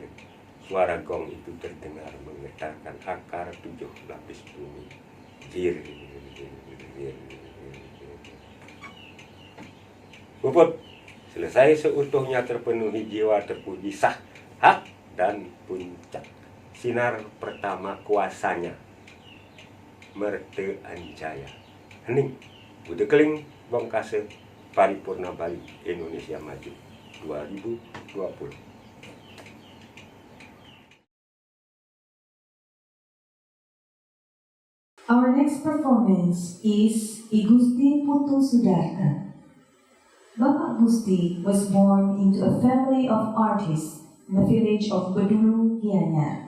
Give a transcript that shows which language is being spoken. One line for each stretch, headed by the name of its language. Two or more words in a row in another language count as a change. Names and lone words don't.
Indonesian: Suara gong itu terdengar menggetarkan akar 7 lapis bumi. Jir. Puput, selesai seutuhnya terpenuhi jiwa terpuji sah, hak dan puncak. Sinar pertama kuasanya. Merte Anjaya. Hening, Bude Keling, Bongkase, Paripurna Bali, Indonesia Maju 2020.
English: Our next performance is I Gusti Putu Sudarta. Bapak Gusti was born into a family of artists in the village of Bedulu, Gianyar.